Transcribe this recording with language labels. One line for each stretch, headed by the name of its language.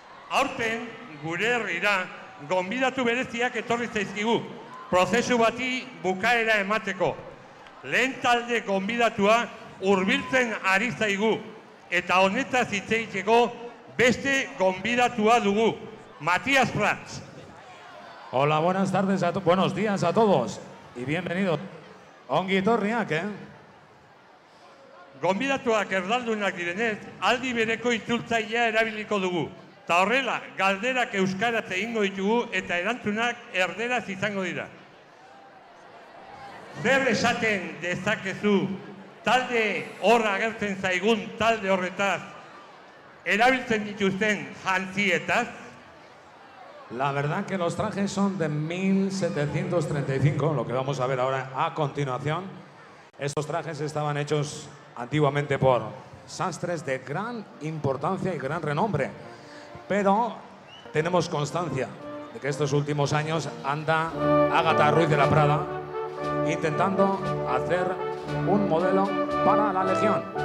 Basque: Aurten gure herrira gonbidatu bereziak etorri zaizkigu, prozesu bati bukaera emateko. Lehen talde gonbidatua hurbiltzen ari zaigu, eta honetaz hitz egiteko beste gonbidatua dugu, Matias Prats.
Spanish: Hola, buenas días a todos y bienvenidos.
Basque: Ongi etorriak, Gonbidatuak erdaldunak direnez, aldi bereko itzultzailea erabiliko dugu. Ta horrela, galderak euskaraz egingo ditugu eta erantzunak erderaz izango dira. Zer esaten dezakezu talde horra agertzen zaigun talde horretaz erabiltzen dituzten jantzietaz?
Spanish: La verdad que los trajes son de 1735, lo que vamos a ver ahora a continuación. Estos trajes estaban hechos antiguamente por sastres de gran importancia y gran renombre, pero tenemos constancia de que estos últimos años anda Ágata Ruiz de la Prada intentando hacer un modelo para la Legión.